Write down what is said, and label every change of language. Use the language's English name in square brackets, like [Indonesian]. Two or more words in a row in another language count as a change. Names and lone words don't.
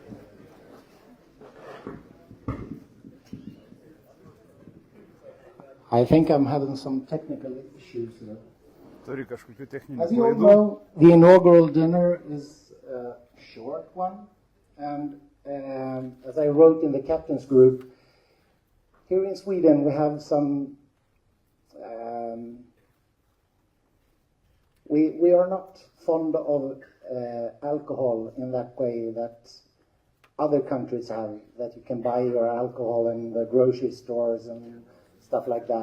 [English] I I think I'm having some technical issues here. [Lithuanian] Turi kažkokių techninių [English] As you all [Lithuanian] klaidų. [English] know, the inaugural dinner is a short one, and as I wrote in the captain's group, here in Sweden we have some. We are not fond of alcohol in that way that other countries have, that you can buy your alcohol in the grocery stores and stuff like that.